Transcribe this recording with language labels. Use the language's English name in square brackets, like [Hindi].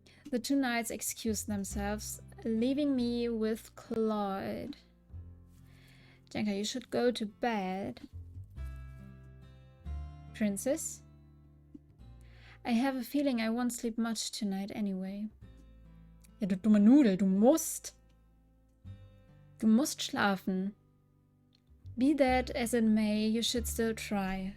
[English] The two knights excused themselves, leaving me with Claude. Jenka, you should go to bed. Princess? I have a feeling I won't sleep much tonight anyway. [German] Ja, du dumme Nudel, du musst. Du musst schlafen. [English] Be that as it may, you should still try.